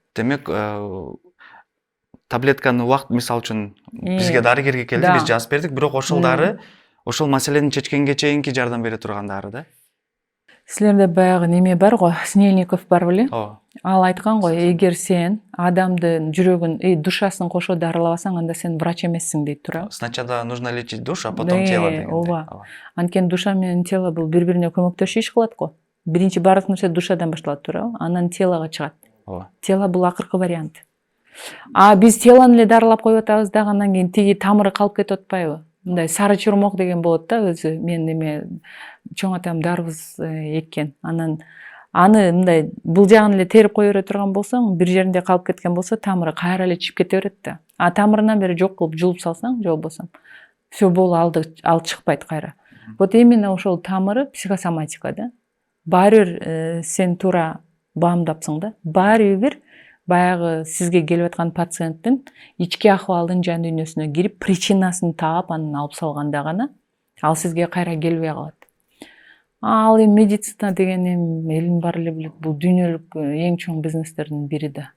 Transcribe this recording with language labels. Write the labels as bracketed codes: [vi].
[ky] Демек, таблетканы убакыт, мисалы үчүн бизге дарыгерге келди, биз жазып бердик, бирок ошол дары ошол маселени чечкенге чейинки жардам бере турган дары да. Силерде баягы неме бар го, Снельников бар беле? Ооба. Ал айткан го, эгер сен адамдын жүрөгүн, душасын кошо дарылабасаң, анда сен врач эмессиң дейт тура. [ru] Сначала нужно лечить душу, а потом тело [ky] дегенде. Ооба. Анткени душа менен тело бул бири-бирине көмөктөшүп иш кылат го. Биринчи баардык нерсе душадан башталат тура, анан телого чыгат. Ооба. Тело бул акыркы вариант. Биз телону эле дарылап коюп атабыз дагы, андан кийин тиги тамыры калып кетип атпайбы? Мындай сары чурмок деген болот да, өзү мен эме чоң атам дарыбыз эккен. Анан аны мындай бул жагын эле терип кое бере турган болсоң, бир жеринде калып кеткен болсо, тамыры кайра эле чыгып кете берет да. А тамырынан бери жок кылып жулуп салсаң, же болбосо все болду, ал чыкпайт кайра. [ru] Вот именно [ky] ошол тамыры психосоматика да. Баары бир сен туура баамдапсың да. Баары бир баягы сизге келип аткан пациенттин ички акыбалдын жан дүйнөсүнө кирип, причинасын таап, анан алып салганда гана ал сизге кайра келбей калат. Ал эми медицина деген эми элдин баары эле билет, бул дүйнөлүк эң чоң бизнестердин бири да.